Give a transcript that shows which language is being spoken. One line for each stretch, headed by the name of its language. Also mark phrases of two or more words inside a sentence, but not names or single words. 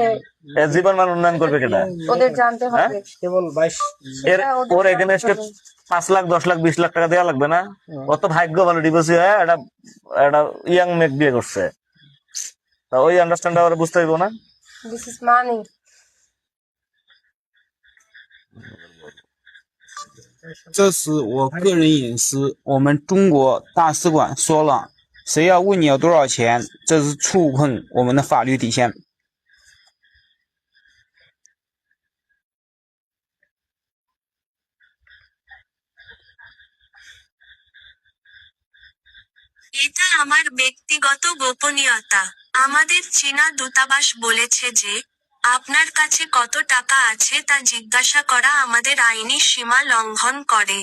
Bangla: এর জীবন মান উন্নয়ন করবে কেটা? ওদের জানতে হবে। ওর এখানে 5 লাখ 10 লাখ 20 লাখ টাকা দেওয়া লাগবে না? অত ভাগ্য ভালো ডিভোর্সি হয়ে একটা ইয়াং মেয়ে বিয়ে করছে, তা ওই আন্ডারস্ট্যান্ড ওরা বুঝতে হইব না?
English: This is money.
Chinese: 这是我个人隐私，我们中国大使馆说了，谁要问你要多少钱，这是触碰我们的法律底线。
Bangla: এটা আমার ব্যক্তিগত গোপনীয়তা। আমাদের চীনা দূতাবাস বলেছে যে, আপনার কাছে কত টাকা আছে তা জিজ্ঞাসা করা আমাদের আইনি সীমা লঙ্ঘন করে।